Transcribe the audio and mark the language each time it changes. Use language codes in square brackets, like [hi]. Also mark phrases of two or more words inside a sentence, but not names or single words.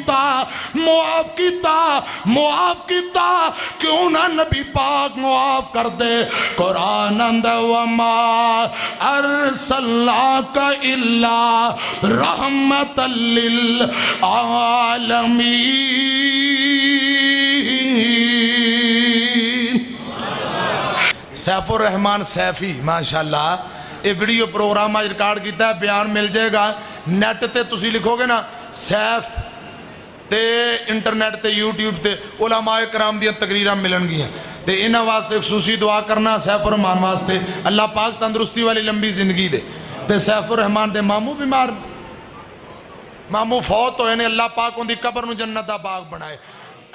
[pa] کیتا کیوں نہ نبی پاک معاف کر دے قرآن اندر [ar] وما ارسلناک الا رحمت للعالمین [pa] سیف الرحمن سیفی ماشاءاللہ یہ ویڈیو پروگرام آج ریکارڈ کیتا ہے بیان مل جائے گا نیٹ تے تسی لکھو گے نا سیف تے انٹرنیٹ تے یوٹیوب تے علماء کرام دیا تقریرہ ملن گی ہیں تے انہاں واسطے خصوصی دعا کرنا سیف الرحمن واسطے اللہ پاک تندرستی والی لمبی زندگی دے تے سیف الرحمن دے ماموں بیمار ماموں فوت ہوئے نے اللہ پاک ان دی قبر نو جنت دا باغ بنائے